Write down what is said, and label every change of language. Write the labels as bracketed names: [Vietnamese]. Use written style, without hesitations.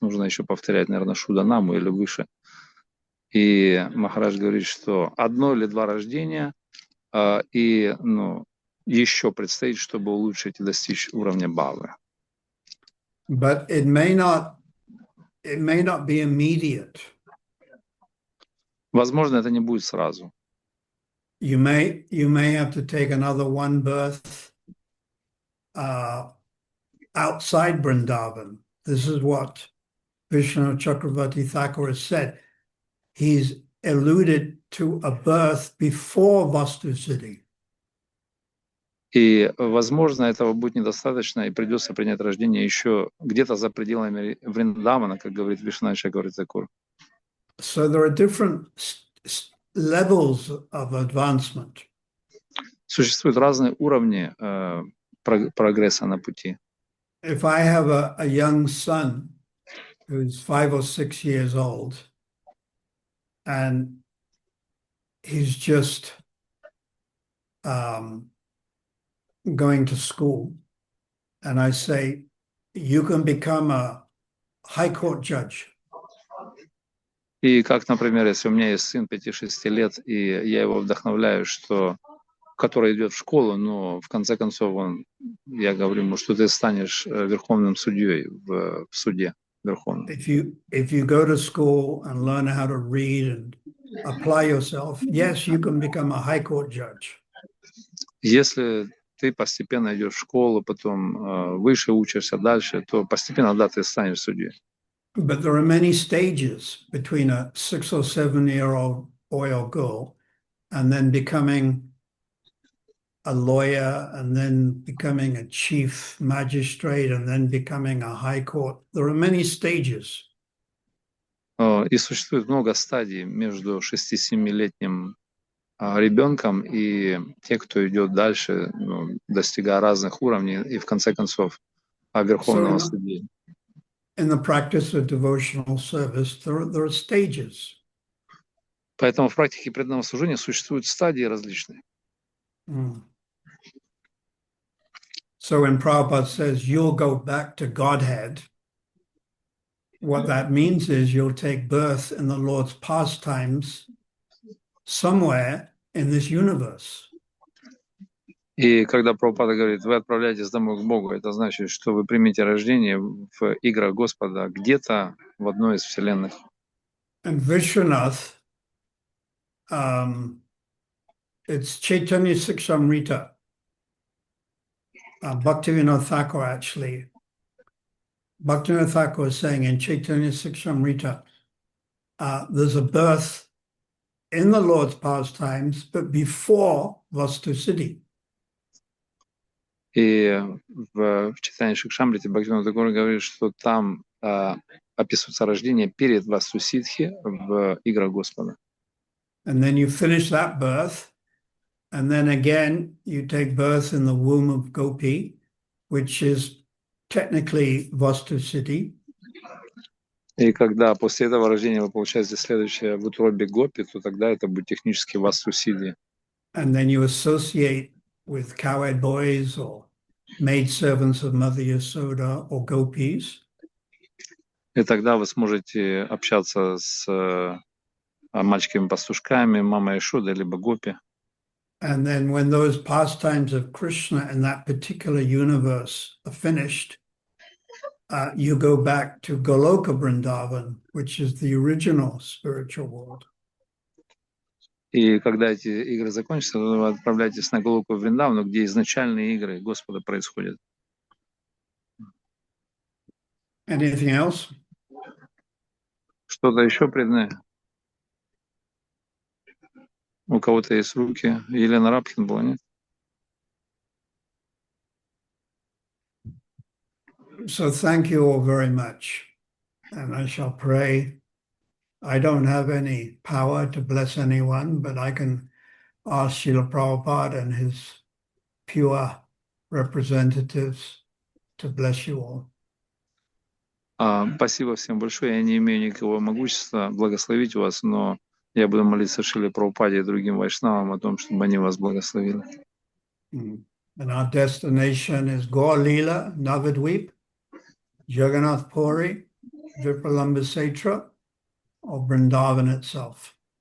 [Russian] Нужно еще повторять, наверное, Шуданаму или выше. И Махарадж говорит, что 1 или 2 рождения, и еще предстоит, чтобы улучшить и достичь уровня Бхавы. [English] But it may not be immediate. [Russian] Возможно, это не будет сразу. [English] You may have to take another 1 birth outside Vrindavan. This is what Vishnu Chakravarti Thakur has said. He's alluded to a birth before Vastusiddhi. [Russian] И, возможно, этого будет недостаточно, и придется принять рождение еще где-то за пределами Вриндавана, как говорит Вишну Чакраварти Тхакур. [English] So there are different levels of advancement. [Russian] Существуют разные уровни прогресса на пути. [English] If I have a young son who's 5 or 6 years old, and he's just going to school, and I say, you can become a high court judge. [Russian] И как, например, если у меня есть сын 5-6 лет, и я его вдохновляю, который идет в школу, но в конце концов я говорю ему, что ты станешь верховным судьей в суде верховном. [English] If you go to school and learn how to read and apply yourself, yes, you can become a high court judge. [Russian] Если ты постепенно идешь в школу, потом выше учишься дальше, то постепенно, да, ты станешь судьей. [English] But there are many stages between a 6 or 7-year-old boy or girl and then becoming a lawyer and then becoming a chief magistrate and then becoming a high court. There are many stages. [Russian] И существует много стадий между 6-7-летним ребенком и те, кто идет дальше, достигая разных уровней и в конце концов верховного судьи. [English] In the practice of devotional service, there are stages. [Russian] Поэтому в практике преданного служения существуют стадии различные. [English] So when Prabhupada says you'll go back to Godhead, what that means is you'll take birth in the Lord's pastimes somewhere in this universe. [Russian] И когда Прабхупада говорит, вы отправляетесь домой к Богу, это значит, что вы примете рождение в играх Господа где-то в одной из вселенных. [English] And Vishwanath, it's Chaitanya Siksamrita. Bhaktivinoda Thakur actually. Bhaktivinoda Thakur is saying in Chaitanya Siksamrita, there's a birth in the Lord's pastimes, but before Vastu Siddhi. [Russian] И в читании Шикшамрити Бхактивинода Тхакур говорит, что там описывается рождение перед Васту Сидхи в играх Господа. [English] And then you finish that birth, and then again you take birth in the womb of Gopi, which is technically Vastu Siddhi. [Russian] И когда после этого рождения вы получаете следующее в утробе Гопи, то тогда это будет технически Васту Сидхи. [English] And then you associate with cowherd boys or maidservants of Mother Yasoda or gopis. [Russian] И тогда вы сможете общаться с мальчиками-пастушками, мамой Ишоды, либо Гопи. [English] And then when those pastimes of Krishna in that particular universe are finished, you go back to Goloka Vrindavan, which is the original spiritual world. [Russian] И когда эти игры закончатся, вы отправляетесь на Голоку Вриндавану, где изначальные игры Господа происходят. [English] Anything else? [Russian] Что-то еще преданное? У кого-то есть руки? Елена Рабхин была, нет? [English] So thank you all very much. And I shall pray. I don't have any power to bless anyone, but I can ask Srila Prabhupada and his pure representatives to bless you all. [Russian] Спасибо всем большое. Я не имею никакого могущества благословить вас, но я буду молиться Шриле Прабхупаде и другим вайшнавам о том, чтобы они вас благословили. [English] And our destination is Gaur Leela, Navadvip, Jagannath Puri, Vipralambhasetra, or Vrindavan itself.